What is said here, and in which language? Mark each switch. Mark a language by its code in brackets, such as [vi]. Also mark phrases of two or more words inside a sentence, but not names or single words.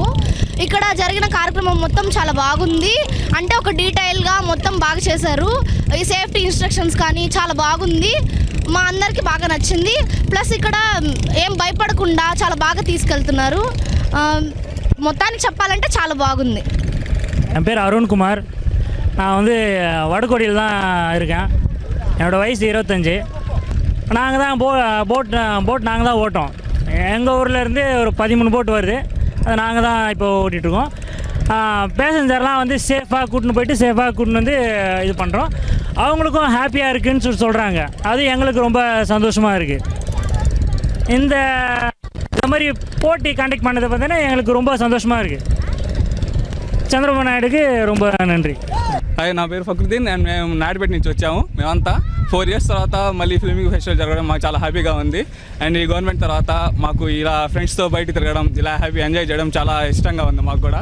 [te] ఇక్కడ జరిగిన కార్యక్రమం మొత్తం చాలా బాగుంది. అంటే ఒక డీటెయిల్గా మొత్తం బాగా చేశారు. ఈ [en] safety instructions [te] కానీ చాలా బాగుంది. మా అందరికీ బాగా నచ్చింది. ప్లస్ ఇక్కడ ఏం భయపడకుండా చాలా బాగా తీసుకెళ్తున్నారు. మొత్తానికి చెప్పాలంటే చాలా బాగుంది. [ta] என் பேர் அருண்குமார். நான் வடகோடியில் தான் இருக்கேன். என்னோடய வயசு 25. நாங்கள் தான் போட் நாங்கள் தான் ஓட்டோம். எங்கள் ஊர்லேருந்து ஒரு 13 போட் வருது. அது நாங்கள் தான் இப்போ ஓட்டிகிட்ருக்கோம். பேசஞ்சர்லாம் சேஃபாக கூட்டின்னு போயிட்டு சேஃபாக கூட்டின்னு வந்து இது பண்ணுறோம். அவங்களுக்கும் ஹாப்பியாக இருக்குதுன்னு சொல்கிறாங்க. அது எங்களுக்கு ரொம்ப சந்தோஷமாக இருக்குது. இந்த மாதிரி போட்டி கண்டக்ட் பண்ணதை பார்த்தீங்கன்னா எங்களுக்கு ரொம்ப சந்தோஷமாக இருக்குது. [te] చంద్రబాబు నాయుడుకి ரொம்ப నன்றి. హాయ్, నా పేరు ఫక్రుద్దీన్ అండ్ మేము నాయుడుపేట నుంచి వచ్చాము. మేమంతా 4 years తర్వాత మళ్ళీ ఫ్లెమింగో ఫెస్టివల్ జరగడం మాకు చాలా హ్యాపీగా ఉంది. అండ్ ఈ గవర్నమెంట్ తర్వాత మాకు ఇలా ఫ్రెండ్స్తో బయట తిరగడం, ఇలా [en] happy enjoy [te] చేయడం చాలా ఇష్టంగా ఉంది మాకు కూడా.